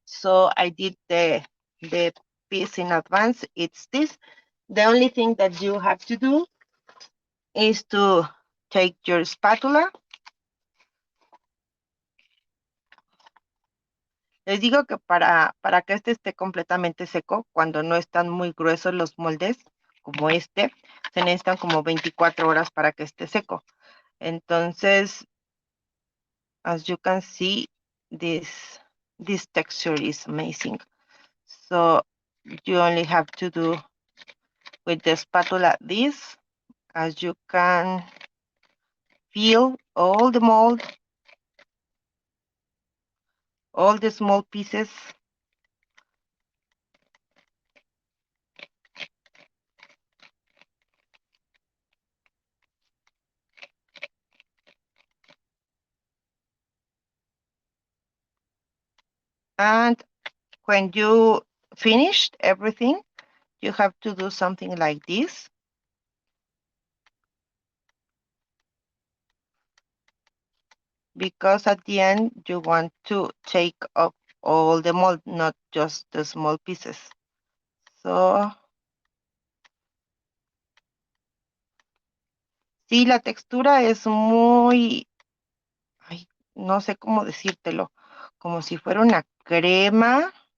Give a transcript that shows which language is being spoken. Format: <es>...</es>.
<en>So I did the piece in advance. It's this. The only thing that you have to do is to take your spatula.</en> <es>Les digo que para que este esté completamente seco, cuando no están muy gruesos los moldes, como este, se necesitan como 24 horas para que esté seco.</es> <en>Entonces, as you can see, this texture is amazing. So you only have to do with the spatula this. As you can feel, all the mold, all the small pieces. And when you finished everything, you have to do something like this. Because at the end, you want to take up all the mold, not just the small pieces.</en> <es>So, sí, la textura es muy, ay, no sé cómo decírtelo, como si fuera una crema.</es>